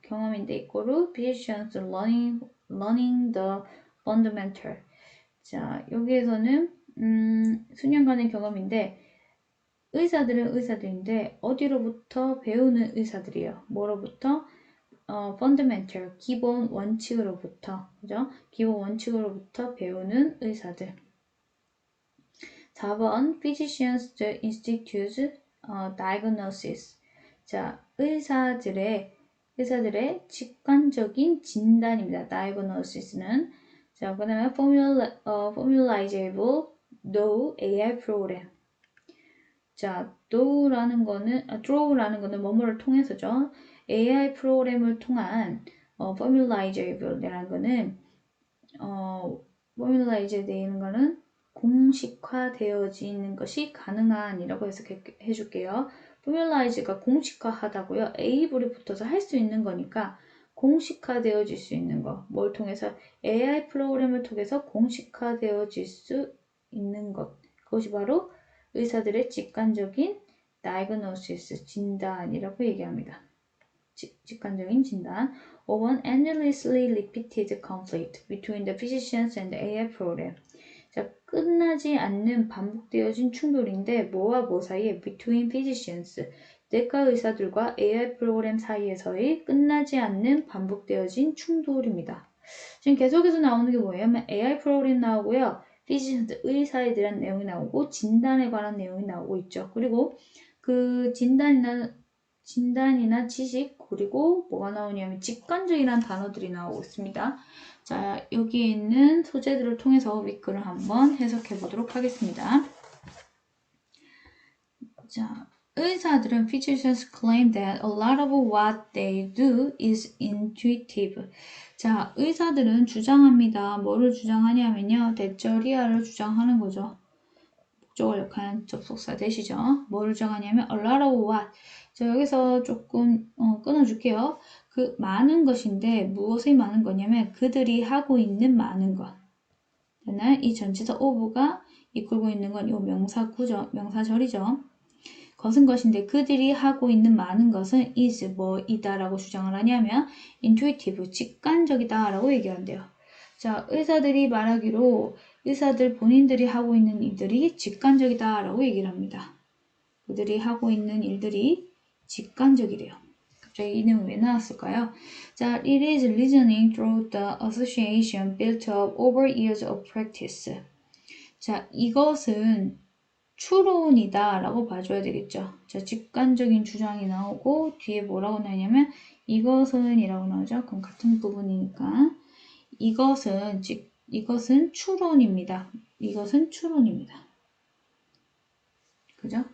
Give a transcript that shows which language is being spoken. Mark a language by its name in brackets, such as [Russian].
[Korean] 경험인데 이거로 [English] physicians learning the fundamental. [Korean] 자, 여기에서는 수년간의 경험인데 의사들은 의사들인데 어디로부터 배우는 의사들이에요. 뭐로부터? fundamental, 기본 원칙으로부터, 그죠? 기본 원칙으로부터 배우는 의사들. [English] 4번 physicians institute diagnosis. [Korean] 자, 의사들의 직관적인 진단입니다. [English] diagnosis는. [Korean] 자, 그 다음에 [English] formalizable no AI program. [Korean] 자, draw라는 거는 뭐뭐를 통해서죠. AI 프로그램을 통한 formalizable이라는 거는 formalize 되는 거는 공식화되어지는 것이 가능한이라고 해석해 줄게요. formalize가 공식화하다고요. able이 붙어서 할 수 있는 거니까 공식화되어질 수 있는 거. 뭘 통해서? AI 프로그램을 통해서 공식화되어질 수 있는 것. 그것이 바로 의사들의 직관적인 diagnosis, 진단이라고 얘기합니다. 직관적인 진단. [English] 5번 endlessly repeated conflict between the physicians and the AI program. [Korean] 자, 끝나지 않는 반복되어진 충돌인데 뭐와 뭐 사이에? [English] between physicians, [Korean] 내과 의사들과 AI 프로그램 사이에서의 끝나지 않는 반복되어진 충돌입니다. 지금 계속해서 나오는 게 뭐예요? AI 프로그램 나오고요. physicians, 의사에 대한 내용이 나오고 진단에 관한 내용이 나오고 있죠. 그리고 그 진단이나 지식, 그리고 뭐가 나오냐면 직관적이라는 단어들이 나오고 있습니다. 자, 여기에 있는 소재들을 통해서 윗글을 한번 해석해 보도록 하겠습니다. 자, 의사들은 [English] physicians claim that a lot of what they do is intuitive. [Korean] 자, 의사들은 주장합니다. 뭐를 주장하냐면요. 대절이야를 주장하는 거죠. 목적을 역할한 접속사 되시죠. 뭐를 주장하냐면 [English] a lot of what. [Korean] 자, 여기서 조금 끊어줄게요. 그 많은 것인데 무엇이 많은 거냐면 그들이 하고 있는 많은 것. 이 전치사 of가 이끌고 있는 건 이 명사구죠. 명사절이죠. 것은 것인데 그들이 하고 있는 많은 것은 is 뭐이다 라고 주장을 하냐면 intuitive, 직관적이다 라고 얘기한대요. 자, 의사들이 말하기로 의사들 본인들이 하고 있는 일들이 직관적이다 라고 얘기를 합니다. 그들이 하고 있는 일들이 직관적이래요. 갑자기 이 내용이 왜 나왔을까요? [English] 자, it is reasoning through the association built up over years of practice. [Korean] 자, 이것은 추론이다 라고 봐줘야 되겠죠. 자, 직관적인 주장이 나오고 뒤에 뭐라고 나오냐면 이것은 이라고 나오죠. 그럼 같은 부분이니까 이것은 추론입니다. 이것은 추론입니다. 그죠?